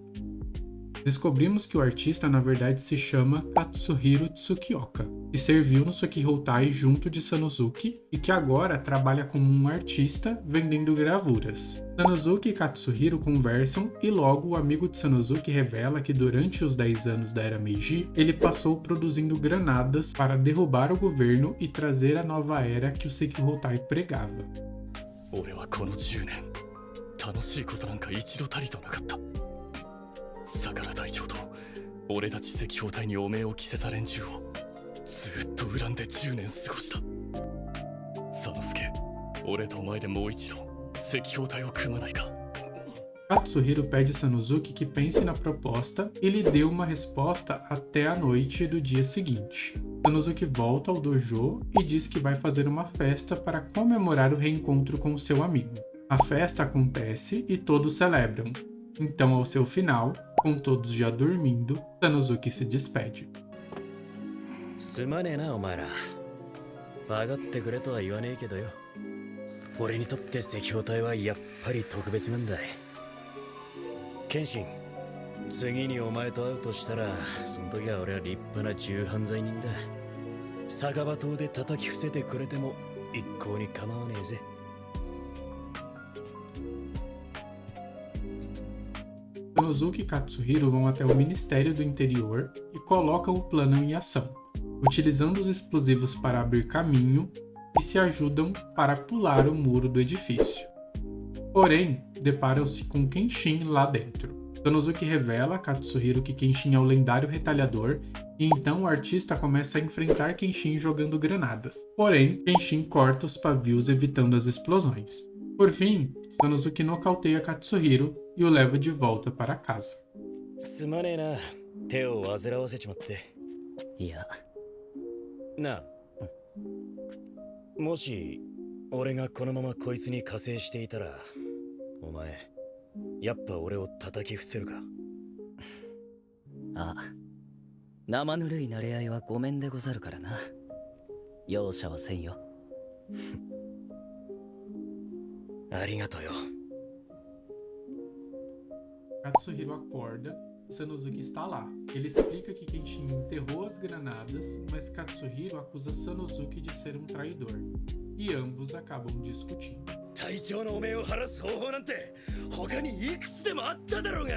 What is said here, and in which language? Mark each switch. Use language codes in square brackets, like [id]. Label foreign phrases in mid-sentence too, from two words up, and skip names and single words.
[pt] Descobrimos que o artista na verdade se chama Katsuhiro Tsukioka, que serviu no Sekihoutai junto de Sanosuke e que agora trabalha como um artista vendendo gravuras. Sanosuke e Katsuhiro conversam e logo o amigo de Sanosuke revela que durante os 10 anos da Era Meiji, ele passou produzindo granadas para derrubar o governo e trazer a nova era que o Sekihoutai pregava. [ja] 俺はこの10年楽しいことなんか一度たりとなかった。相良隊長と俺たち赤報隊に汚名を着せた連中をずっと恨んで10年過ごした。佐之助、俺とお前でもう一度赤報隊を組まないか。 [pt] Katsuhiro pede a Sanosuke que pense na proposta e lhe dê uma resposta até a noite do dia seguinte. Sanosuke volta ao dojo e diz que vai fazer uma festa para comemorar o reencontro com seu amigo. A festa acontece e todos celebram. Então, ao seu final, com todos já dormindo, Sanosuke se despede. [ja] すまねえなお前ら。分かってくれとは言わねえけどよ。俺にとって赤報隊はやっぱり特別なんだ。謙信、次にお前と会うとしたら、その時は俺は立派な重犯罪人だ。酒場島で叩き伏せてくれても一向に構わねえぜ。 [pt] Sanosuke e Katsuhiro vão até o Ministério do Interior e colocam o plano em ação, utilizando os explosivos para abrir caminho e se ajudam para pular o muro do edifício. Porém, deparam-se com Kenshin lá dentro. Sanosuke revela a Katsuhiro que Kenshin é o lendário retalhador e então o artista começa a enfrentar Kenshin jogando granadas. Porém, Kenshin corta os pavios evitando as explosões. Por fim, Sanosuke nocauteia Katsuhiro e o leva de volta para casa. [ja] すまねえな、手を煩わせちまって。いや。なあ、もし俺がこのままこいつに加勢していたら、お前やっぱ俺を叩き伏せるか。ああ、生ぬるい慣れ合いはごめんでござるからな。容赦はせんよ。ありがとよ。 [pt] Katsuhiro acorda e Sanosuke está lá. Ele explica que Kenshin enterrou as granadas, mas Katsuhiro acusa Sanosuke de ser um traidor. E ambos acabam discutindo. [ja] 隊長の汚名を晴らす方法なんて他にいくつでもあっただろうが。